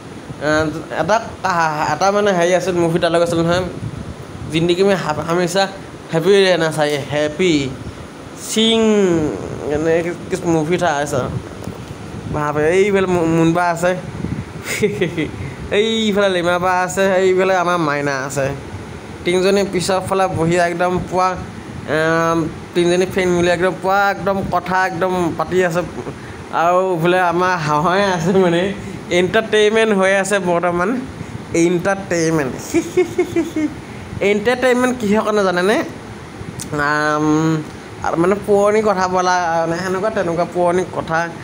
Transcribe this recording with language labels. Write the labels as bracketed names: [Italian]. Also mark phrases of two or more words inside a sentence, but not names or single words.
[Assamese] এটা মানে হেৰি আছিল মুভি তালৈ গৈছিলোঁ নহয় [Hindi] ज़िंदगी में हमेशा हैप्पी रहना चाहिए हैप्पी सिंग किस मूवी था ऐसा वहाँ पे [Assamese] এইফালে মুনবা আছে এইফালে লিমা বা আছে এইফালে আমাৰ মাইনা আছে তিনিজনী পিছৰ ফালে বহি একদম পুৱা তিনিজনী ফ্ৰেণ্ড মিলি একদম পুৱা একদম কথা একদম পাতি আছে আৰু বোলে আমাৰ হাঁহই আছে মানে এণ্টাৰটেইনমেণ্ট হৈ আছে বৰ্তমান এণ্টাৰটেইনমেণ্ট কিহৰ কাৰণে জানেনে মানে পুৰণি কথা বোলা মানে তেনেকুৱা পুৰণি কথা